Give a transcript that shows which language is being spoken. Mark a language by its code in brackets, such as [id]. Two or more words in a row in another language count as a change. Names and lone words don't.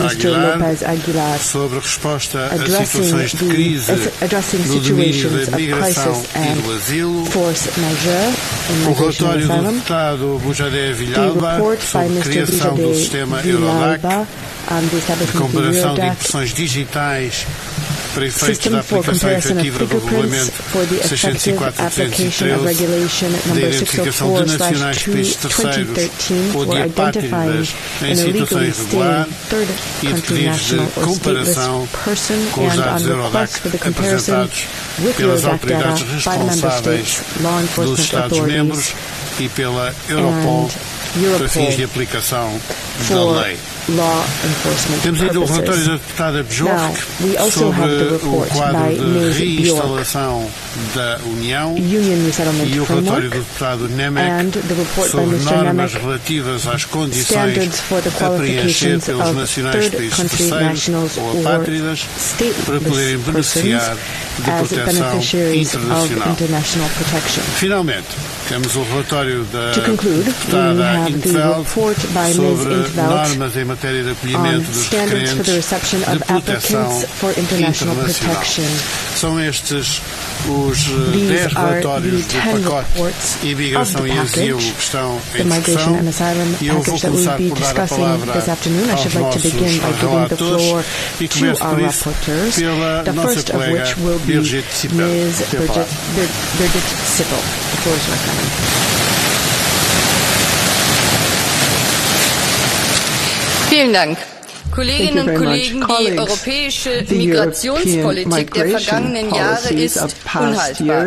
[pt] Aguilar sobre resposta a situações de crise no domínio da migração e do asilo, o relatório do deputado Bujadé Villalba sobre criação do sistema Eurodac, de comparação de impressões digitais para efeitos da aplicação efetiva do Regulamento 604/2013, da identificação de nacionais de países terceiros ou de apátridas em situação irregular e de pedidos de comparação com os dados Eurodac apresentados pelas autoridades responsáveis dos Estados-membros e pela Europol para fins de aplicação da lei. Temos ainda o relatório da deputada Bjork sobre o quadro de reinstalação da União e o relatório do deputado Nemec sobre normas relativas às condições a preencher pelos nacionais de países terceiros ou apátridas para poderem beneficiar de proteção internacional. Finalmente, temos o relatório da deputada Intveld sobre normas em matéria de acolhimento dos requerentes de proteção internacional. São estes os 10 relatórios do pacote Imigração e Asilo que estão em discussão e eu vou começar por dar a palavra aos nossos relatores e começo por isso pela nossa colega Birgit Sippel. [de] Vielen Dank. Kolleginnen und Kollegen, die europäische Migrationspolitik der vergangenen Jahre ist unhaltbar.